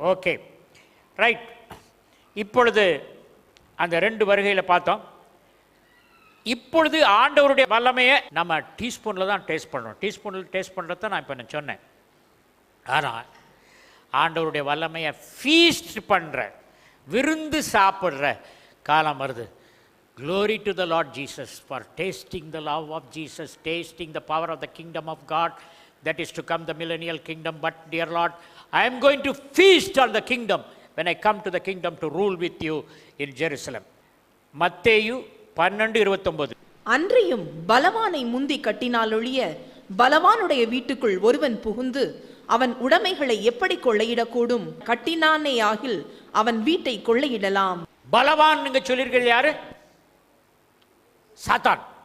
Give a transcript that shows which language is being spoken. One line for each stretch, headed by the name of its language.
Tamil: Okay, right. இப்பொழுது அந்த 2 வருகையில் பார்த்தோம். இப்பொழுது ஆண்டவருடைய வல்லமையை நம்ம டீஸ்பூனில் தான் டேஸ்ட் பண்ணுறோம். டீஸ்பூனில் டேஸ்ட் பண்ணுறது தான் நான் இப்போ சொன்னேன். ஆனால் ஆண்டவருடைய வல்லமையை ஃபீஸ்ட் பண்ணுற, விருந்து சாப்பிட்ற காலம் வருது.
English: Glory to the Lord Jesus for tasting the love of Jesus, tasting the power of the kingdom of God that is to come, the millennial kingdom. But dear Lord, I am going to feast on the kingdom when I come to the kingdom to rule with you in Jerusalem.
Tamil: மத்தேயு 12:29. அன்றியும் பலவானை முந்தி கட்டினாலொழிய பலவானுடைய வீட்டுக்குள் ஒருவன் புகுந்து அவன் உடைமைகளை எப்படி கொள்ளையிடக்கூடும்? கட்டினானே ஆகில் அவன் வீட்டை கொள்ளையிடலாம். பலவான் நீங்க சொல்லியிருக்கிறது யாரு? சாத்தான்.